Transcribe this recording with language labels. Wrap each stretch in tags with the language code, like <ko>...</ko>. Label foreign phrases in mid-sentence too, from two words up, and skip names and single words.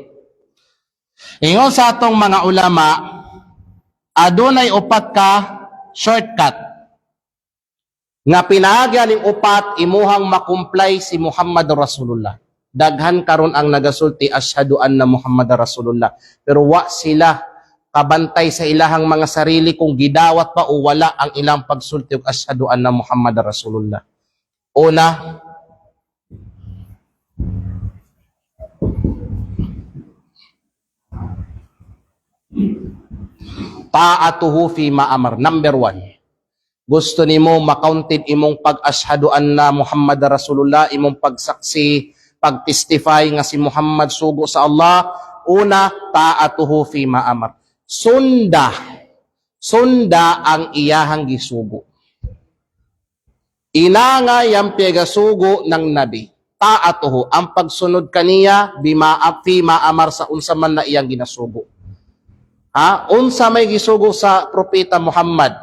<ceb>Ingon sa atong mga ulama, adunay upat ka shortcut nga pinaagya ning upat imuhang makumplay si Muhammad Rasulullah. Daghan karon ang nagasulti</ceb> <ar>أشهد أن محمدا رسول الله,</ar> <ceb>pero wa sila kabantay sa ilahang mga sarili kung gidawat pa o wala ang ilang pagsulti og</ceb> <ar>أشهد أن محمدا رسول الله. Una, طاعته فيما أمر.</ar> <ceb>Number 1. Gusto nimo ma-counted imong pag-</ceb> <ar>أشهد أن محمدا رسول الله,</ar> <ceb>imong pagsaksi pag-testify nga si Muhammad sugo sa Allah.</ceb> <ar>Una, طاعته فيما أمر.</ar> <ceb>Sunda ang iyahang gisugo. Inanga yang pagasugo ng Nabi. Ta'atuhu, ang pagsunod kaniya</ceb> <ar>فيما أمر</ar> <ceb>sa unsa man na iyang ginasugo. Unsa may gisugo sa propeta Muhammad.</ceb>